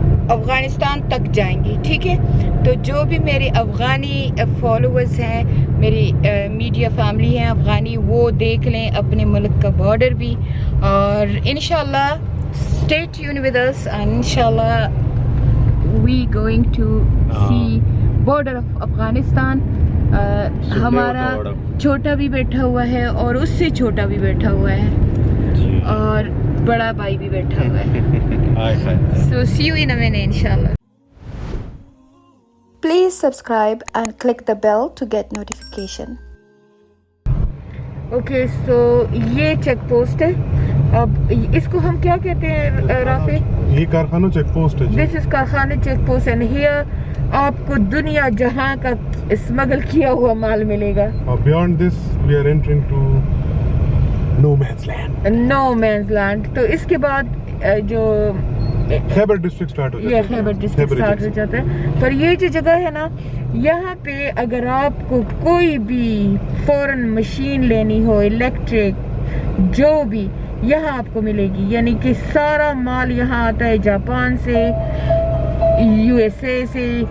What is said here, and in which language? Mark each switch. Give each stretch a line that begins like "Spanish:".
Urdu: افغانستان تک جائیں گی, ٹھیک ہے. تو جو بھی میرے افغانی فالوورز ہیں, میری میڈیا فیملی ہیں افغانی, وہ دیکھ لیں اپنے ملک کا بارڈر بھی, اور انشاءاللہ
English: stay tuned with us and inshallah we going to see border of Afghanistan.
Urdu: ہمارا چھوٹا بھی بیٹھا ہوا ہے اور اس سے چھوٹا بھی بیٹھا ہوا ہے, اور بڑا بھائی بھی بیٹھا ہوا ہے.
English: So see you in a minute inshallah. Please subscribe and click the bell to get notification. Okay, so
Urdu: یہ چیک پوسٹ ہے. اب اس کو ہم کیا کہتے ہیں رافع؟ یہ کارخانہ چیک پوسٹ ہے.
English: This is
Urdu: کارخانہ چیک پوسٹ,
English: and here
Urdu: آپ کو دنیا جہاں کا اسمگل کیا ہوا مال ملے گا.
English: Beyond this we are entering to no man's land. No man's land.
Urdu: تو اس کے بعد جو خیبر ڈسٹرکٹ سٹارٹ ہو جاتا ہے. یہ خیبر ڈسٹرکٹ سٹارٹ ہو جاتا ہے. پر یہ جو جگہ ہے نا, یہاں پہ اگر آپ کو کوئی بھی فورن مشین لینی ہو, الیکٹرک جو بھی, یہاں آپ کو ملے گی. یعنی کہ سارا مال یہاں آتا ہے جاپان سے, یو ایس اے سے.